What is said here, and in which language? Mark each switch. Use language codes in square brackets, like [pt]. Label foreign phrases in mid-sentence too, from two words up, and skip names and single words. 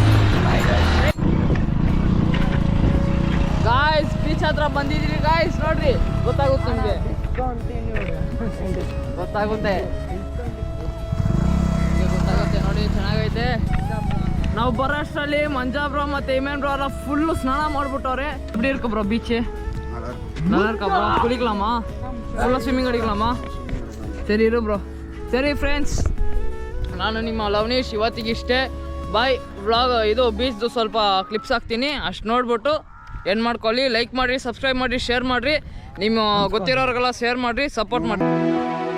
[kn] ಗಾಯ್ಸ್ ಬೀಚ್ ಹತ್ರ ಬಂದಿದ್ದೀರಿ ಗಾಯ್ಸ್, ನೋಡ್ರಿ ಗೊತ್ತಾಗುತ್ತೆ ನಿಮಗೆ, ಗೊತ್ತಾಗುತ್ತೆ ನೋಡಿ, ಚೆನ್ನಾಗೈತೆ. ನಾವು ಬರೋ ಅಷ್ಟರಲ್ಲಿ ಮಂಜಾ ಬ್ರೋ ಮತ್ತೆ ಇಮೇನ್ ಬ್ರೋ ಎಲ್ಲ ಫುಲ್ಲು ಸ್ನಾನ ಮಾಡ್ಬಿಟ್ಟವ್ರೆ. [ta] எப்படி இருக்கு [en] bro beach? [ta] நல்லா இருக்கா ப்ரோ? குளிக்கலாமா? [en] full swimming [ta] ಅಡಿக்கலாமா? [kn] ಸರಿ ಇರು ಬ್ರೋ. ಸರಿ ಫ್ರೆಂಡ್ಸ್, ನಾನು ನಿಮ್ಮ ಲವನೀಶ್, ಇವತ್ತಿಗಿಷ್ಟೇ. ಬಾಯ್. ವ್ಲಾಗ್ ಇದು ಬೀಚ್ದು ಸ್ವಲ್ಪ ಕ್ಲಿಪ್ಸ್ ಹಾಕ್ತೀನಿ, ಅಷ್ಟು ನೋಡ್ಬಿಟ್ಟು ಏನು ಮಾಡ್ಕೊಳ್ಳಿ. ಲೈಕ್ ಮಾಡಿರಿ, ಸಬ್ಸ್ಕ್ರೈಬ್ ಮಾಡಿರಿ, ಶೇರ್ ಮಾಡಿರಿ, ನಿಮ್ಮ ಗೊತ್ತಿರೋರಿಗೆಲ್ಲ ಶೇರ್ ಮಾಡಿರಿ, ಸಪೋರ್ಟ್ ಮಾಡಿರಿ.